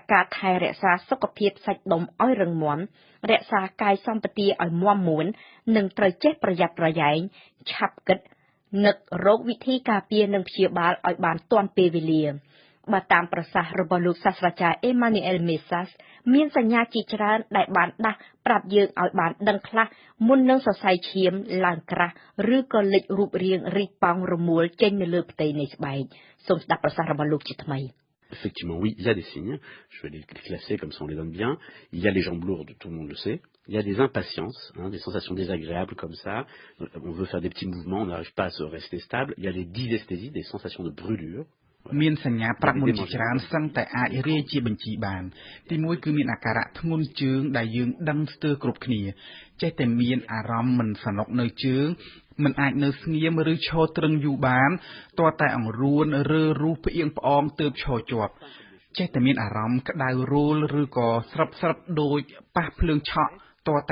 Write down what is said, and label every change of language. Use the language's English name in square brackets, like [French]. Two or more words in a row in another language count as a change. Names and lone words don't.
[Khmer] ការថែរក្សាសុខភាពសាច់ដុំឲ្យរឹងមាំរក្សាកាយសម្បទាឲ្យមាំមួននិងត្រូវចេះប្រយ័ត្នប្រយែងឆាប់គិតនឹករកវិធីការពារនិងព្យាបាលឲ្យបានទាន់ពេលវេលាបើតាមប្រសាសន៍របស់លោកសាស្ត្រាចារ្យ Emmanuel Messas មានសញ្ញាជាច្រើនដែលបានដាស់ប្រាប់យើងឲ្យបានដឹងខ្លះមុននឹងសរសៃឈាមឡើងក្រាស់ឬក៏លេចរូបរាងរីកប៉ោងរមួលចេញនៅលើផ្ទៃនៃស្បែកសូមស្ដាប់ប្រសាសន៍របស់លោកជាថ្មី [French] Effectivement, oui, il y a des signes. Je vais les classer comme ça on les donne bien. Il y a les jambes lourdes, tout le monde le sait. Il y a des impatiences, des sensations désagréables comme ça. On veut faire des petits mouvements, on n'arrive pas à se rester stable. Il y a les dysesthésies, des sensations de brûlure. [Khmer] មានសញ្ញាប្រាប់មុនជាច្រើនសឹងតែអាចរាយជាបញ្ជីបានទីមួយគឺមានអាការៈធ្ងន់ជើងដែលយើងដឹងស្ទើរគ្រប់គ្នាចេះតែមានអារម្មណ៍មិនសនុកនៅជើងមិនអាចនៅស្ងៀមឬឈរត្រឹងយូរបានទាល់តែអង្រួនឬរូសផ្អៀងផ្អងទើបឈរជាប់ចេះតែមានអារម្មណ៍ក្តៅរោលឬក៏ស្រិបដូចប៉ះភ្លើងឆក់ទាល់តែ